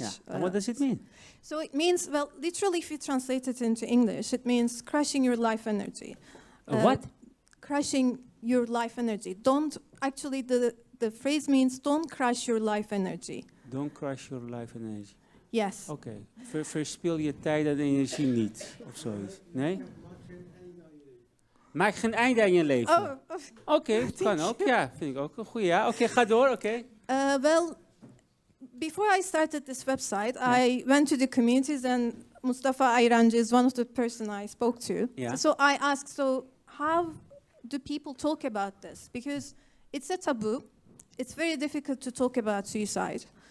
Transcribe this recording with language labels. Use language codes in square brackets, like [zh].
[en] Yeah. And what does it mean? So it means, well, literally if you translate it into English, it means crushing your life energy. What? Crushing your life energy. Actually the phrase means don't crush your life energy. Don't crush your life energy. Yes. Oké. [nl] Verspil je tijd en energie niet, of zoiets. Nee? Maak geen einde aan je leven. Oké, kan ook. Ja, vind ik ook een goede. Ja. Oké, ga door. Oké. [en] Well, before I started this website, I went to the communities and Mustafa Ayrancı is one of the person I spoke to. Yeah. So I asked, so how do people talk about this? Because it's a taboo. It's very difficult to talk about suicide.